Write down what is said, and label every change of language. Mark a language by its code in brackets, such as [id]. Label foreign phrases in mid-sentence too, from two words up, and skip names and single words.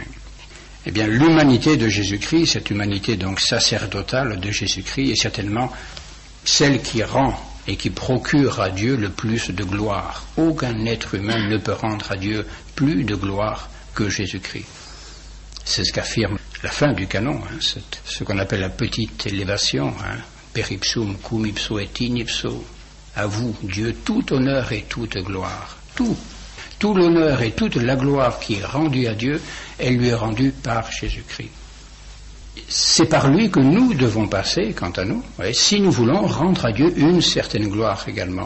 [fr] Eh bien, l'humanité de Jésus-Christ, cette humanité donc sacerdotale de Jésus-Christ, est certainement celle qui rend et qui procure à Dieu le plus de gloire. Aucun être humain ne peut rendre à Dieu plus de gloire que Jésus-Christ. C'est ce qu'affirme la fin du canon, ce qu'on appelle la petite élévation, [la] per ipsum cum ipso et in ipso. [fr] À vous, Dieu, tout honneur et toute gloire. Tout l'honneur et toute la gloire qui est rendue à Dieu, elle lui est rendue par Jésus-Christ. C'est par lui que nous devons passer, quant à nous, si nous voulons rendre à Dieu une certaine gloire également.